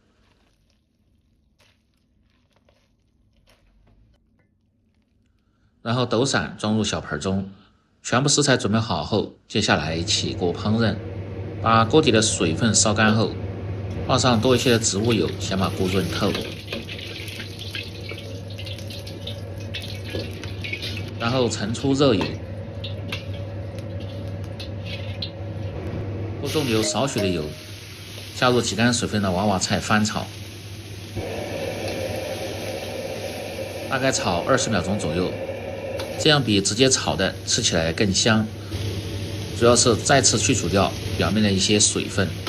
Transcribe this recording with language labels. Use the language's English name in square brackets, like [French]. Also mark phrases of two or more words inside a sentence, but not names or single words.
[Chinese] 然後抖散裝入小盆中，全部食材準備好後，接下來起鍋烹飪。把鍋底的水分燒乾後，放上多一些的植物油，先把鍋潤透。然後盛出熱油，锅中留少许的油，下入挤干水分的娃娃菜翻炒，大概炒20秒鐘左右，這樣比直接炒的吃起來更香，主要是再次去除掉表面的一些水分。